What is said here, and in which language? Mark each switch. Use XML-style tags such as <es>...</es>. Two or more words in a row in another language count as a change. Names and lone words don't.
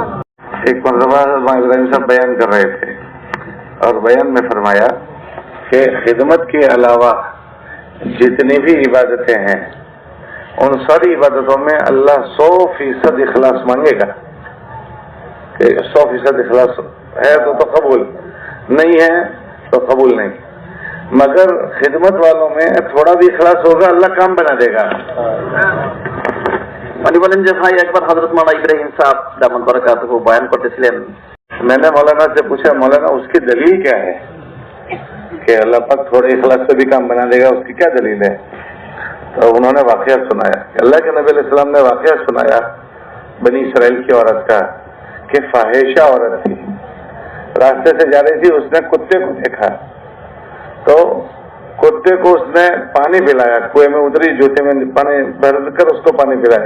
<ur>ایک مرتبہ ابراہیم صاحب بیان کر رہے تھے اور بیان میں فرمایا کہ خدمت کے علاوہ جتنی بھی عبادتیں ہیں ان ساری عبادتوں میں اللہ 100% اخلاص مانگے گا. کہ 100% اخلاص ہے تو قبول, نہیں ہے تو قبول نہیں. مگر خدمت والوں میں تھوڑا بھی اخلاص ہوگا اللہ کام بنا دے گا.</ur> <bn>উনি বলেন যে ভাই একবার হযরত মাওলানা ইব্রাহিম সাহেব দামান বরকাতুহু বয়ান করতেছিলেন.</bn> <ur>میں نے مولانا سے پوچھا مولانا اس کی دلیل کیا ہے کہ اللہ پاک تھوڑے اخلاص سے بھی کام بنا دے گا, اس کی کیا دلیل ہے؟ تو انہوں نے واقعہ سنایا کہ اللہ کے نبی علیہ السلام نے واقعہ سنایا بنی اسرائیل کی عورت کا کہ فاحشہ عورت تھی, راستے سے جا رہی تھی, اس نے کتے کو دیکھا تو کتے کو اس نے پانی پلایا, کنویں میں اتری, جوتے میں پانی بھر کر اس کو پانی پلایا.</ur>